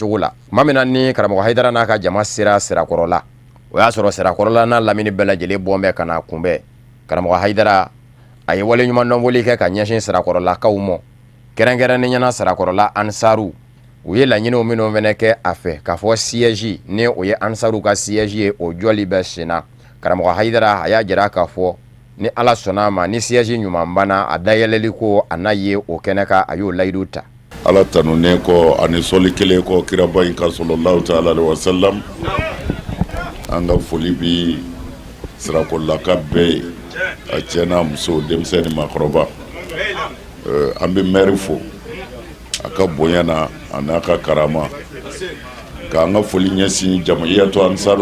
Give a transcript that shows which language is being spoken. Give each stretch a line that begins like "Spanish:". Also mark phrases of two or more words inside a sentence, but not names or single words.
Bambara: cogo la tuma min na ni karamɔgɔ Haidara n'a ka jama sera Sirakɔrɔla o y'a sɔrɔ Sirakɔrɔla n'a lamini bɛɛ lajɛlen bɔn bɛ ka na kunbɛn karamɔgɔ Haidara a ye waleɲuman dɔnboli kɛ ka ɲɛsin Sirakɔrɔlakaw ma kɛrɛnkɛrɛnniyana Sirakɔrɔla ansaru u ye laɲiniw minnu fɛnɛ kɛ a fɛ k'a fɔ siège ni o ye ansaru ka siège ye o jɔli bɛ senna karamɔgɔ Haidara a y'a jira k'a fɔ ni ala sɔnna ma ni siège ɲuman banna a dayɛlɛli ko a n'a ye o kɛnɛ kan a y'o layidu ta ala tanunen kɔ ani sɔli kelen kɔ kiraba in kan
Arabic: صلى الله تعالى عليه وسلم
Bambara: an ka foli bi Sirakɔrɔlaka bɛɛ ye a cɛ n'a muso denmisɛn ni maakɔrɔba an bɛ maire fo a ka bonya na a n'a ka karama k'an ka foli ɲɛsin jama'iyatu ansaru